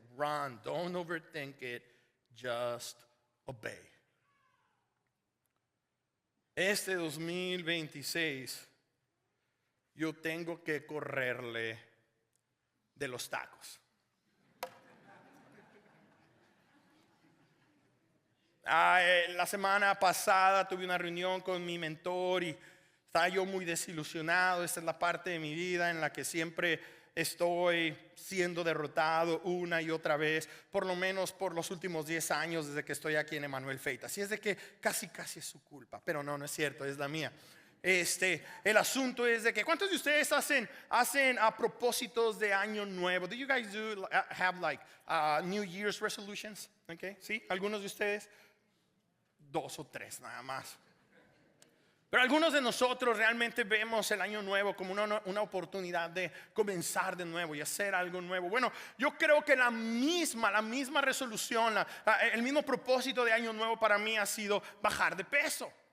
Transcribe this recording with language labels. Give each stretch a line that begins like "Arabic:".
English: Run, don't overthink it, just obey.
Spanish: Este 2026 yo tengo que correrle de los tacos. La semana pasada tuve una reunión con mi mentor y estaba yo muy desilusionado. Esta es la parte de mi vida en la que siempre estoy siendo derrotado una y otra vez, por lo menos por los últimos 10 años desde que estoy aquí en Emmanuel Faith. Así es de que casi es su culpa, pero no es cierto, es la mía. El asunto es de que ¿cuántos de ustedes hacen a propósitos de año nuevo?
English: Do you guys have like New Year's resolutions?
Spanish: Okay, ¿sí? Algunos de ustedes, 2 o 3 nada más. Pero algunos de nosotros realmente vemos el año nuevo como una oportunidad de comenzar de nuevo y hacer algo nuevo. Bueno, yo creo que la misma resolución, el mismo propósito de año nuevo para mí ha sido bajar de peso.